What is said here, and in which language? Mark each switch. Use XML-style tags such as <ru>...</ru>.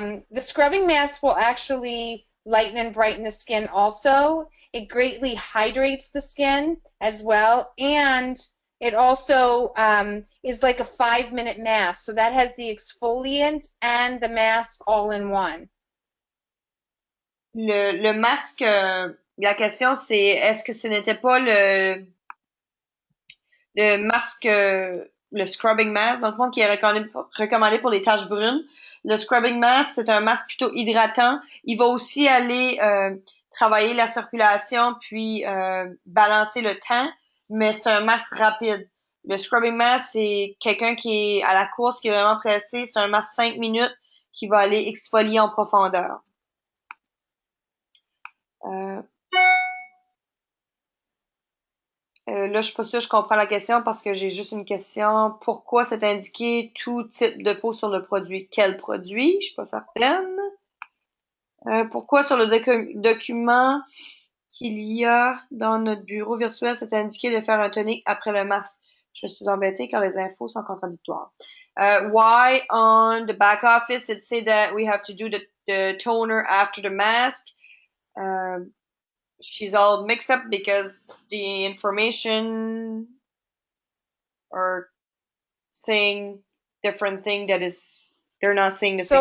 <en>The scrubbing mask will actually lighten and brighten the skin also. It greatly hydrates the skin as well, and it also is like a 5-minute mask. So that has the exfoliant and the mask all in one.</en> <fr>Le masque, la question c'est est-ce que ce n'était pas le masque, le scrubbing mask, dans le fond, qui est recommandé pour les taches brunes. Le scrubbing mask, c'est un masque plutôt hydratant. Il va aussi aller travailler la circulation puis balancer le temps, mais c'est un masque rapide. Le scrubbing mask, c'est quelqu'un qui est à la course, qui est vraiment pressé. C'est un masque 5 minutes qui va aller exfolier en profondeur. Euh, là, je suis pas sûre, je comprends la question parce que j'ai juste une question. Pourquoi c'est indiqué tout type de peau sur le produit? Quel produit? Je suis pas certaine. Pourquoi sur le document qu'il y a dans notre bureau virtuel, c'est indiqué de faire un tonic après le masque? Je suis embêtée car les infos sont contradictoires.</fr> <en>Why on the back office it say that we have to do the toner after the mask? She's all mixed up because the information are saying different thing that is they're not saying the same.</en>